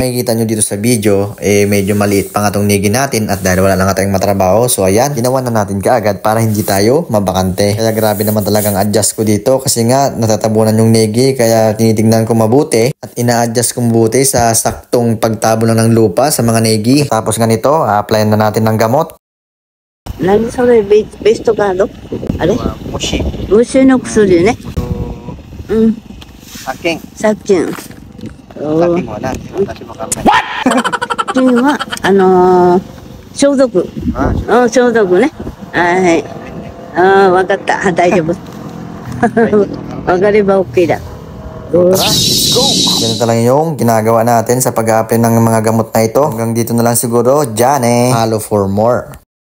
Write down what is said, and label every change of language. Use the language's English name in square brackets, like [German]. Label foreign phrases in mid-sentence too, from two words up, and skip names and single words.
[Filipino] Makikita nyo dito sa video, medyo maliit pa nga itong negi natin at dahil wala lang tayong matrabaho, so ayan, ginawa na natin kaagad para hindi tayo mabakante. Kaya grabe naman talagang adjust ko dito kasi nga natatabunan yung negi kaya tinitignan ko mabuti at ina-adjust ko mabuti sa saktong pagtabo lang ng lupa sa mga negi. Tapos ganito, applyan na natin ng gamot. 何それベストカードあれ [Japanese] 虫の薬ね。うん。殺菌。殺菌。殺菌は何て私もわかんない。殺菌は消毒。うん、消毒ね。はい。ああ、わかった。大丈夫。 [Filipino] Magaling ba okay na? Tara, [English] let's go! [Filipino] Ganito lang yung ginagawa natin sa pag-a-apply ng mga gamot na ito. Hanggang dito na lang siguro. Diyan eh. [English] Follow for more.